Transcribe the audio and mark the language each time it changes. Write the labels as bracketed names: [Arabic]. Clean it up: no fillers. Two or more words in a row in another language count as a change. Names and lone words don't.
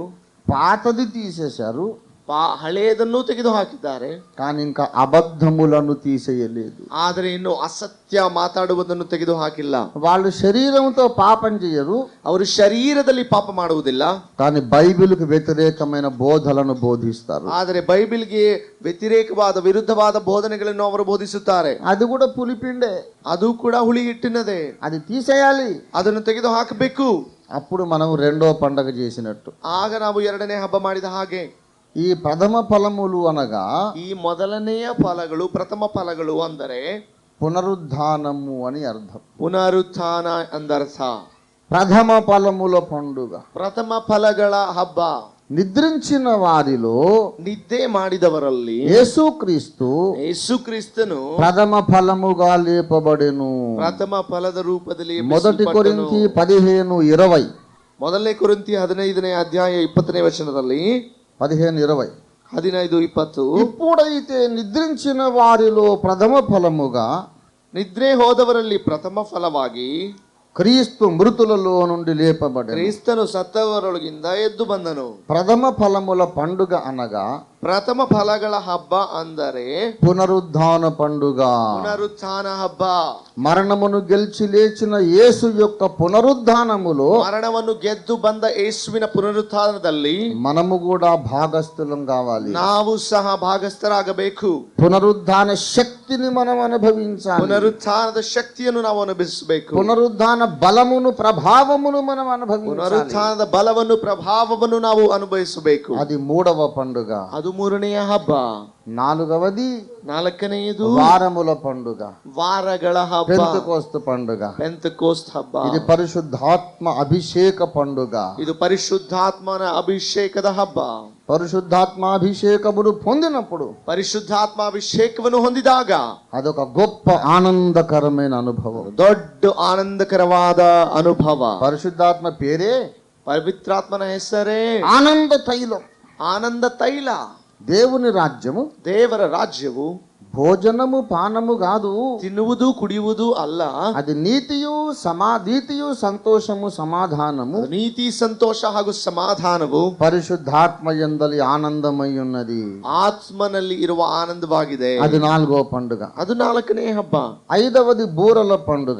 [Telugu] పాతది తీసేశారు, [Kannada] ಹಳೆಯದನ್ನು ತೆಗೆದು ಹಾಕಿದ್ದಾರೆ. [Telugu] కానీ ఇంకా అబద్ధములను తీసేయలేదు. [Kannada] ಆದರೆ ಇನ್ನು ಅಸತ್ಯ ಮಾತಾಡುವುದನ್ನು ತೆಗೆದು ಹಾಕಿಲ್ಲ. [Telugu] వాళ్ళు శరీరంతో పాపం చేయరు, [Kannada] ಅವರು ಶರೀರದಲ್ಲಿ ಪಾಪ ಮಾಡುವುದಿಲ್ಲ, [Telugu] కానీ బైబిల్కు వ్యతిరేకమైన బోధలను బోధిస్తారు. [Kannada] ಆದರೆ ಬೈಬಿಲ್ಗೆ ವ್ಯತಿರೇಕವಾದ ವಿರುದ್ಧವಾದ ಬೋಧನೆಗಳನ್ನು ಅವರು ಬೋಧಿಸುತ್ತಾರೆ. [Telugu] అది కూడా పులిపిండే, [Kannada] ಅದು ಕೂಡ ಹುಳಿ ಹಿಟ್ಟಿನದೇ. [Telugu] అది తీసేయాలి. [Kannada] ಅದನ್ನು ತೆಗೆದು ಹಾಕಬೇಕು. [Telugu] అప్పుడు మనం రెండో పండగ చేసినట్టు. [Kannada] ಆಗ ನಾವು 2ನೇ ಹಬ್ಬ ಮಾಡಿದ ಹಾಗೆ. [Telugu] ఈ ప్రథమ ఫలములు అనగా [Kannada] ಈ ಮೊದಲನೆಯ ಫಲಗಳು, ಪ್ರಥಮ ಫಲಗಳು ಅಂದರೆ [Telugu] పునరుద్ధానము అని అర్థం. [Kannada] ಪುನರುತ್ಥಾನ ಅಂದರ್ಥ. [Telugu] ప్రథమ ఫలముల పండుగ, [Kannada] ಪ್ರಥಮ ಫಲಗಳ ಹಬ್ಬ. [Telugu] నిద్రించిన వారిలో [Kannada] ನಿದ್ದೆ ಮಾಡಿದವರಲ್ಲಿ [Telugu] యేసుక్రీస్తు [Kannada] ಯೇಸು ಕ್ರಿಸ್ತನು [Telugu] ప్రథమ ఫలముగా లేపబడెను. [Kannada] ಪ್ರಥಮ ಫಲದ ರೂಪದಲ್ಲಿ [Telugu] మొదటి కొరింథీ 15:20. [Kannada] ಮೊದಲನೇ ಕೊರಿಂಥಿ 15ನೇ ಅಧ್ಯಾಯ 20ನೇ ವಚನದಲ್ಲಿ [Telugu] 15:20 [Kannada] 15:20 [Telugu] ఇప్పుడైతే నిద్రించిన వారిలో ప్రథమ ఫలముగా [Kannada] ನಿದ್ರೆ ಹೋದವರಲ್ಲಿ ಪ್ರಥಮ ಫಲವಾಗಿ [Telugu] క్రీస్తు మృతులలో నుండి లేపబడెను. [Kannada] ಕ್ರಿಸ್ತನು ಸತ್ತವರೊಳಗಿಂದ ಎದ್ದು ಬಂದನು. [Telugu] ప్రథమ ఫలముల పండుగ అనగా [Kannada] ಪ್ರಥಮ ಫಲಗಳ ಹಬ್ಬ ಅಂದರೆ [Telugu] పునరుద్ధాన పండుగ. [Kannada] ಪುನರುತ್ಥಾನ ಹಬ್ಬ. [Telugu] మరణమును గెలిచి లేచిన యేసు యొక్క పునరుద్ధానములో [Kannada] ಮರಣವನ್ನು ಗೆದ್ದು ಬಂದ ಯೇಸುವಿನ ಪುನರುತ್ಥಾನದಲ್ಲಿ [Telugu] మనము కూడా భాగస్థులం కావాలి. [Kannada] ನಾವು ಸಹ ಭಾಗಸ್ಥರಾಗಬೇಕು. [Telugu] పునరుద్ధాన శక్తిని మనం అనుభవించాలి. [Kannada] ಪುನರುತ್ಥಾನದ ಶಕ್ತಿಯನ್ನು ನಾವು ಅನುಭವಿಸಬೇಕು. [Telugu] పునరుద్ధాన బలమును ప్రభావమును మనం అనుభవించాలి. [Kannada] ಪುನರುತ್ಥಾನದ ಬಲವನ್ನು ಪ್ರಭಾವವನ್ನು ನಾವು ಅನುಭವಿಸಬೇಕು. [Telugu] అది 3వ పండుగ. [Kannada] ಅದು 3ನೆಯ ಹಬ್ಬ. [Telugu] 4వది [Kannada] 4ನೇಯದು [Telugu] వారముల పండుగ, [Kannada] ವಾರಗಳ ಹಬ್ಬ, [Telugu] పెంతెకోస్తు పండుగ. [Kannada] ಪೆಂತೆಕೋಸ್ತ್ ಹಬ್ಬ. [Telugu] ఇది పరిశుద్ధాత్మ అభిషేక పండుగ. [Kannada] ಇದು ಪರಿಶುದ್ಧಾತ್ಮನ ಅಭಿಷೇಕದ ಹಬ್ಬ. [Telugu] పరిశుద్ధాత్మాభిషేకమును పొందినప్పుడు, [Kannada] ಪರಿಶುದ್ಧಾತ್ಮ ಅಭಿಷೇಕವನ್ನು ಹೊಂದಿದಾಗ [Telugu] అదొక గొప్ప ఆనందకరమైన అనుభవం. [Kannada] ದೊಡ್ಡ ಆನಂದಕರವಾದ ಅನುಭವ. [Telugu] పరిశుద్ధాత్మ పేరే [Kannada] ಪವಿತ್ರಾತ್ಮನ ಹೆಸರೇ [Telugu] ఆనంద తైలం. [Kannada] ಆನಂದ ತೈಲ. [Telugu] దేవుని రాజ్యము, [Kannada] ದೇವರ ರಾಜ್ಯವು [Telugu] భోజనము పానము కాదు, [Kannada] ತಿನ್ನುವುದು ಕುಡಿಯುವುದು ಅಲ್ಲ. [Telugu] అది నీతియు సంతోషము సమాధానము, [Kannada] ನೀತಿ ಸಂತೋಷ ಹಾಗೂ ಸಮಾಧಾನವು [Telugu] పరిశుద్ధాత్మ యందలి ఆనందమై ఉన్నది. [Kannada] ಆತ್ಮನಲ್ಲಿ ಇರುವ ಆನಂದವಾಗಿದೆ. [Telugu] అది 4వ పండుగ. [Kannada] ಅದು 4ನೇ ಹಬ್ಬ. [Telugu] 5వది బూరల పండుగ.